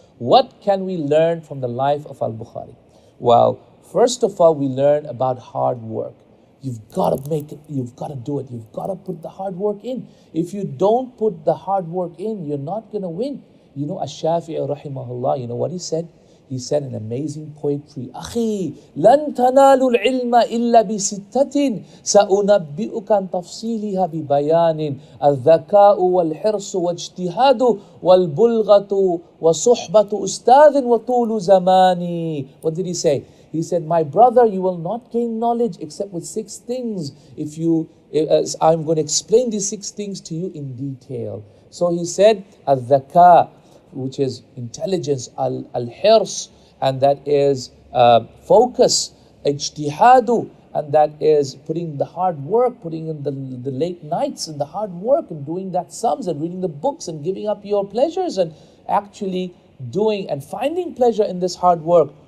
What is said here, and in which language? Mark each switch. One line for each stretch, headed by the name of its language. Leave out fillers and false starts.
English: What can we learn from the life of Al-Bukhari? Well, first of all, we learn about hard work. You've got to make it, you've got to do it, you've got to put the hard work in. If you don't put the hard work in, you're not going to win. You know, Ash-Shafi'i rahimahullah, you know what he said? He said an amazing poetry.
Arabic: أخي لن تنالوا العلم إلا بستة سأنبئك عن تفصيلها ببيان الذكاء والحرص واجتهاد والبلغة وصحبة أستاذ وطول زماني.
English: What did he say? He said, my brother, you will not gain knowledge except with 6 things. I'm going to explain these 6 things to you in detail. So he said, الذكاء, which is intelligence, al-hirs, and that is focus, ijtihadu, and that is putting the hard work, putting in the late nights and the hard work and doing that sums and reading the books and giving up your pleasures and actually doing and finding pleasure in this hard work.